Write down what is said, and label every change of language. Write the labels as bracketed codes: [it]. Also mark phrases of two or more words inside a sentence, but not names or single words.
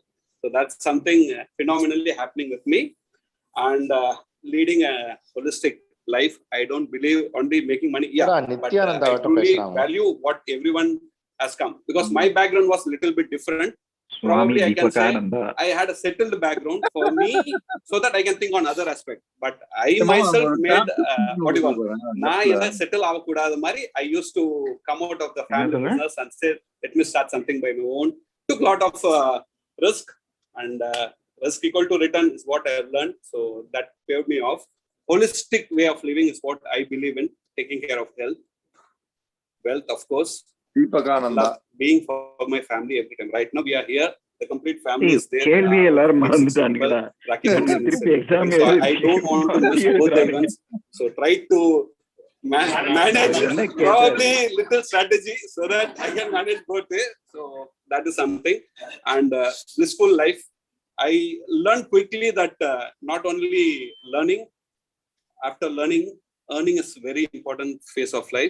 [en] So that's something phenomenally happening with me. And leading a holistic life, I don't believe only making money. Yeah, but I truly value what everyone has come. Because my background was a little bit different. probably I can say Deepakananda. I had a settled background for me so that I can think on other aspect. But I myself made what do you call? Na ena settle avakudada mari. I used to come out of the family business and say, let me start something by my own. Took a lot of risk, and risk equal to return is what I have learned. So that paved me off. Holistic way of living is what I believe in. Taking care of health, wealth, of course. Deepakananda. Being for my family every time. Right now we are here. The complete family is there. [ta] கேள்வி எல்லாரும் மறந்துட்டானுங்கடா. திருப்பி எக்ஸாம் [en] So I don't want to miss both the events. So try to manage probably little strategy so that I can manage both. So that is something. And blissful life. I learned quickly that not only learning, after learning, earning is a very important phase of life.